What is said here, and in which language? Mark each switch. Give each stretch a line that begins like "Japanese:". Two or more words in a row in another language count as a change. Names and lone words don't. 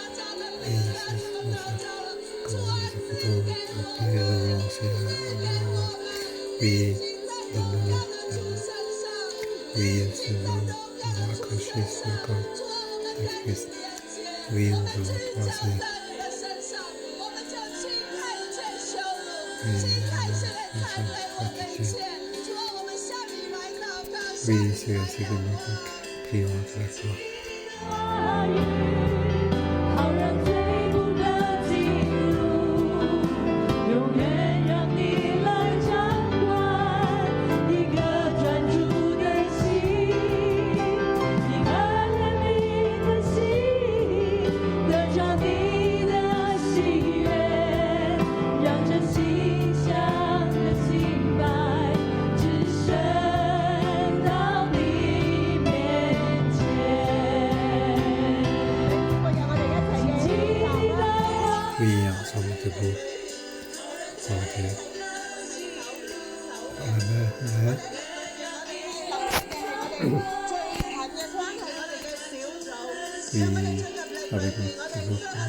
Chinese: 着的，彼得怎麼得着的，主啊，賜給我們，賜給我們，定睛在榮耀的主身上，定睛在榮耀的主身上，主啊，我們跟你連接，我們緊緊在你的身上，我們就輕看一切羞辱，輕看一切的殘累我們的一切，主啊，我們向你來禱告，向你來禱告。好讓最不得進入，永遠讓你來掌管，一個專注的心，一個憐憫的心，得着你的喜悅，讓這馨香的敬拜只升到你面前。
French: Oui, ensemble debout. Tranquille. Oui, avec nous toujours.